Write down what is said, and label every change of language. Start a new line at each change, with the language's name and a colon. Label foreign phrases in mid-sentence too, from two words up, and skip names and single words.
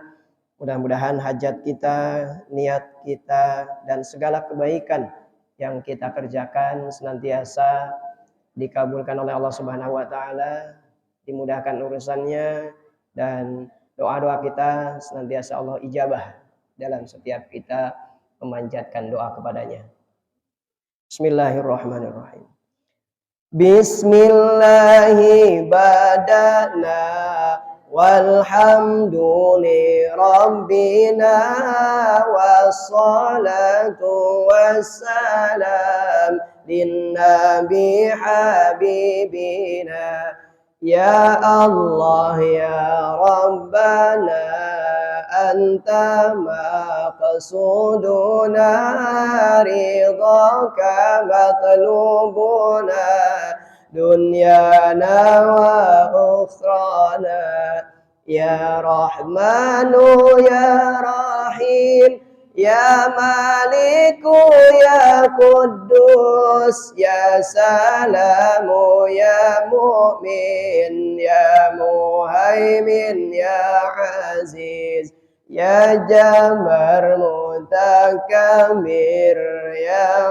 Indonesian: Mudah-mudahan hajat kita, niat kita, dan segala kebaikan yang kita kerjakan senantiasa dikabulkan oleh Allah
Arabic: سبحانه وتعالى,
Indonesian: dimudahkan urusannya, dan doa-doa kita senantiasa Allah ijabah dalam setiap kita memanjatkan doa kepadanya.
Arabic: بسم الله الرحمن الرحيم. بسم الله بدأنا والحمد لربنا والصلاة والسلام للنبي حبيبنا يا الله يا ربنا أنت مقصودنا رضاك مطلوبنا دنيانا وأخرانا يا رحمن يا رحيم يا مالك يا قدوس يا سلام يا مؤمن يا مهيمن يا عزيز يا جبار متكبر يا